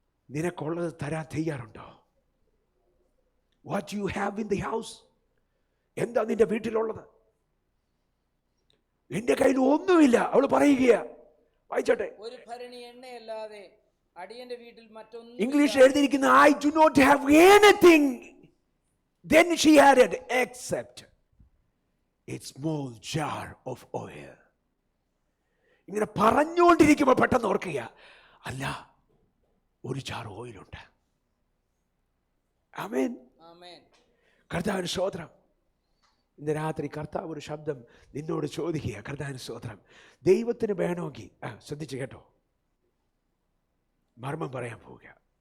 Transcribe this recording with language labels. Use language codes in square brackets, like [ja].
[ml] നിനക്കുള്ളത് തരാൻ തയ്യാറുണ്ടോ? [en] What you have in the house? [ml] എന്താ നിന്റെ വീട്ടിലുള്ളത്? എന്റെ കയ്യിൽ ഒന്നുമില്ല. അവള് പറയുകയാ, വായിച്ചോട്ടെ. ഒരു ഭരണി എണ്ണയല്ലാതെ അടിയന്റെ വീട്ടിൽ മറ്റൊന്നും. ഇംഗ്ലീഷ് എഴുതിയിരിക്കുന്ന [en] I do not have anything. Then she added, except a small jar of oil. [ml] ഇങ്ങനെ പറഞ്ഞുകൊണ്ടിരിക്കുമ്പോൾ പെട്ടെന്ന് ഓർക്കുക, അല്ല, ഒരു ജാർ ഓയിലുണ്ട്. ആമേൻ. കർത്താവിന് സ്തോത്രം. ഇന്ന് രാത്രി കർത്താവ് ഒരു ശബ്ദം നിന്നോട് ചോദിക്കുക. കർത്താവിന് സ്തോത്രം. ദൈവത്തിന് വേണമെങ്കിൽ, ശ്രദ്ധിച്ച് കേട്ടോ, മർമ്മം പറയാൻ പോവുക.